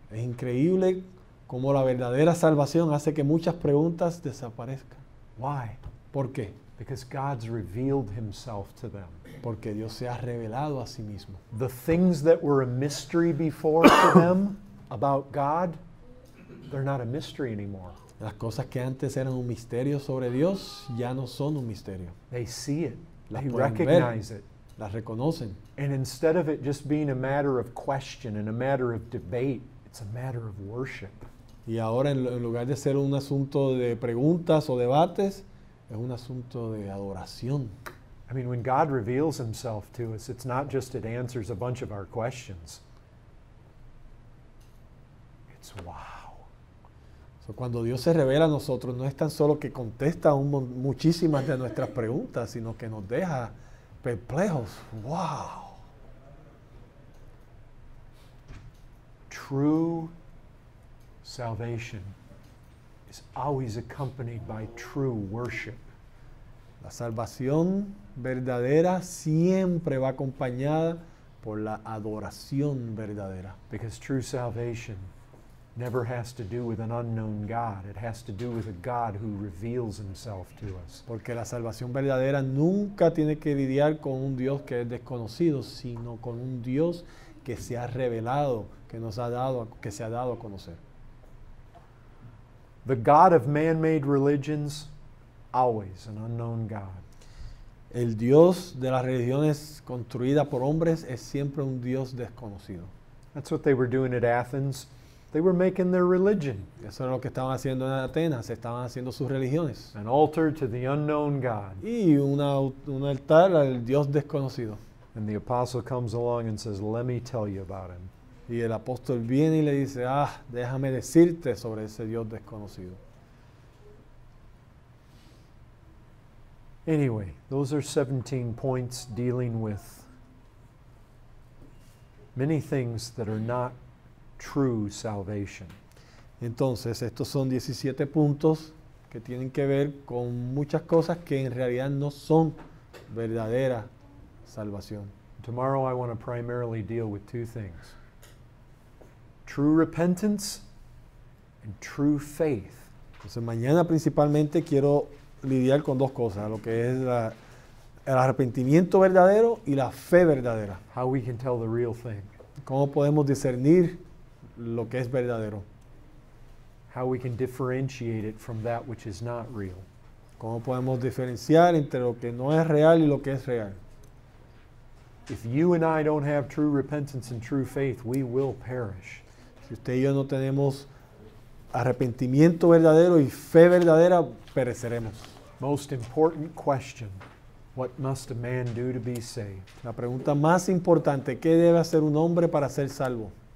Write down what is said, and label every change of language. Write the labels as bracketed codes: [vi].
[es] Es increíble cómo la verdadera salvación hace que muchas preguntas desaparezcan. [en] Why? [es] ¿Por qué? [en] Because God's revealed himself to them. [es] Porque Dios se ha revelado a sí mismo. [en] The things that were a mystery before to them about God, they're not a mystery anymore. [es] Las cosas que antes eran un misterio sobre Dios ya no son un misterio. [en] They see it. [es] Las [en] They [es] pueden [en] recognize [es] ver, [en] it. [es] las reconocen. [en] And instead of it just being a matter of question and a matter of debate, it's a matter of worship. [es] Y ahora en lugar de ser un asunto de preguntas o debates, es un asunto de adoración. [en] I mean, when God reveals himself to us, it's not just it answers a bunch of our questions. It's wow. [es] So, cuando Dios se revela a nosotros, no es tan solo que contesta muchísimas de nuestras preguntas, sino que nos deja perplejos. ¡Wow! [en] True salvation is always accompanied by true worship. [es] La salvación verdadera siempre va acompañada por la adoración verdadera. [en] Because true salvation never has to do with an unknown God. It has to do with a God who reveals himself to us. [es] Porque la salvación verdadera nunca tiene que lidiar con un Dios que es desconocido, sino con un Dios que se ha revelado, que se ha dado a conocer. [en] The God of man-made religions, always an unknown God. [es] El Dios de las religiones construidas por hombres es siempre un Dios desconocido. [en] That's what they were doing at Athens. They were making their religion, [es] Eso es lo que estaban haciendo en Atenas, estaban haciendo sus religiones. [en] an altar to the unknown God. [es] Y un altar al Dios desconocido. [en] And the apostle comes along and says, let me tell you about him. [es] Y el apóstol viene y le dice, déjame decirte sobre ese Dios desconocido. [en] Anyway, those are 17 points dealing with many things that are not true salvation. [es] Entonces, estos son 17 puntos que tienen que ver con muchas cosas que en realidad no son verdadera salvación. [en] Tomorrow I want to primarily deal with two things. True repentance and true faith. [es] Entonces, mañana principalmente quiero lidiar con dos cosas, lo que es el arrepentimiento verdadero y la fe verdadera. [en] How we can tell the real thing. [es] ¿Cómo podemos discernir lo que es verdadero? [en] How we can differentiate it from that which is not real. [es] ¿Cómo podemos diferenciar entre lo que no es real y lo que es real? [en] If you and I don't have true repentance and true faith, we will perish. [es] Si usted y yo no tenemos arrepentimiento verdadero y fe verdadera, pereceremos. [en] Most important question, what must a man do to be saved? [es] La pregunta más importante, ¿qué debe hacer un hombre para ser salvo?